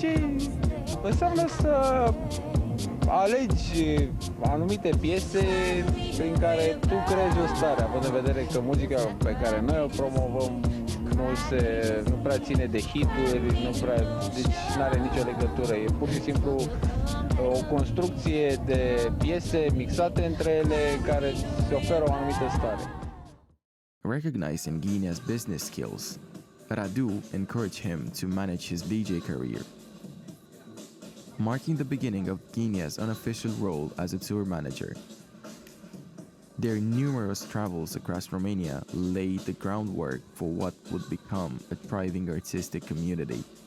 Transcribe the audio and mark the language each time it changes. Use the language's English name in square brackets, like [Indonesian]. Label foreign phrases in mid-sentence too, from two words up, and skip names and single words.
[Romanian] Înseamnă să alegi anumite piese prin care tu creezi o stare, având în vedere că muzica pe care noi o promovăm nu prea ține de hituri, deci nu are nicio legătură. E pur și simplu o construcție de piese mixate între ele care se oferă o anumită stare. [English] Recognizing Ghinea's business skills, Radu encouraged him to manage his DJ career. marking the beginning of Guinea's unofficial role as a tour manager. Their numerous travels across Romania laid the groundwork for what would become a thriving artistic community.